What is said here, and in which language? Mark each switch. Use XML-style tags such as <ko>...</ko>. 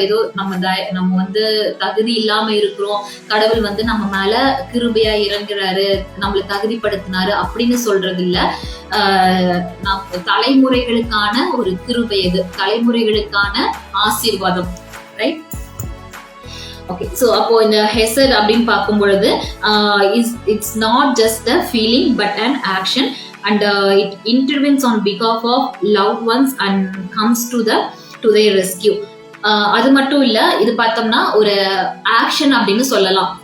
<ta>ஏதோ நம்ம வந்து தகுதி இல்லாம இருக்கிறோம், கடவுள் வந்து நம்ம மேல கிருபையா இறங்குறாரு, நம்மளை தகுதிப்படுத்தினாரு அப்படின்னு சொல்றது இல்ல. தலைமுறைகளுக்கான ஒரு கிருபை, இது தலைமுறைகளுக்கான ஆசீர்வாதம்.</ta> <en>Right. Okay.</en> <ta>சோ அப்போ இந்த ஹெசட் அப்படின்னு பார்க்கும் பொழுது</ta> <en>It's not just a feeling but an action and it intervenes on behalf of loved ones and comes to their rescue.</en> <ta>அது மட்டும் இல்ல, இது பார்த்தோம்னா ஒரு ஆக்ஷன் அப்படின்னு சொல்லலாம்.</ta>